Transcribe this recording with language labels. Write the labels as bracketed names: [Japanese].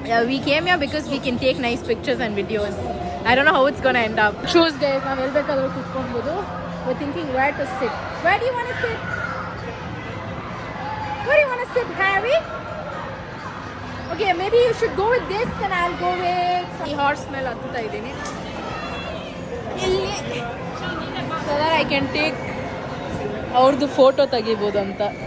[English] We came here because we can take nice pictures and videos. I don't know how it's gonna end up. Choose guys, [Kannada] ನಾವು ಎಲ್ಲಿ ಬೇಕಾದರೂ ಕೂತ್ಕೊಳ್ಬೋದು. [English] We're thinking where to sit. Where do you want to sit? Where do you want to sit, Harry? Okay, maybe you should go with this and I'll go with [Kannada] ಈ horse ಮೇಲೆ ಹತ್ತುತ್ತಾ ಇದ್ದೀನಿ ಇಲ್ಲಿ, [English] so that I can take [Kannada] ಅವ್ರದ್ದು photo ತೆಗಿಬೋದಂತ.